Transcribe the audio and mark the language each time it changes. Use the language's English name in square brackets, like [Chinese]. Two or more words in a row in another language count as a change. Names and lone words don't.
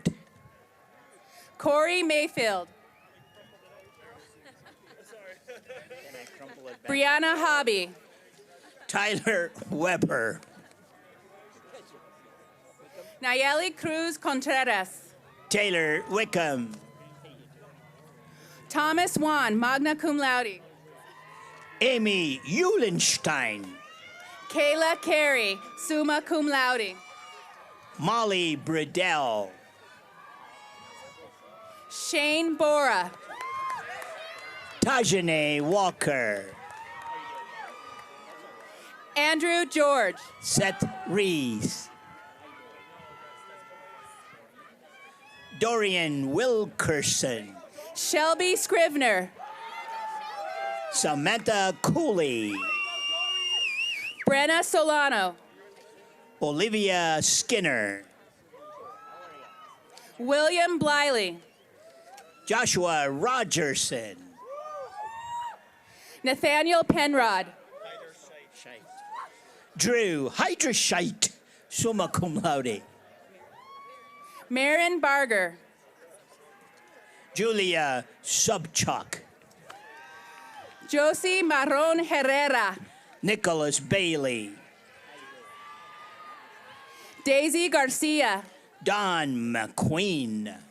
[English] Corey Mayfield. Brianna Hobby. Tyler Weber. Nayeli Cruz Contreras. Taylor Wickham. Thomas Wan, [Latin] magna cum laude. [English] Amy Eulenstein. [Latin] Kayla Carey, summa cum laude. [English] Molly Bridell. Shane Bora. Tajane Walker. Andrew George. Seth Rees. Dorian Wilkerson. Shelby Scrivener. Samantha Cooley. Brenna Solano. Olivia Skinner. William Bliley. Joshua Rogerson. Nathaniel Penrod. [Latin] Drew Hydrashite, summa cum laude. [English] Marin Barger. Julia Subchuk. Josie Marron Herrera. Nicholas Bailey. Daisy Garcia. Don McQueen.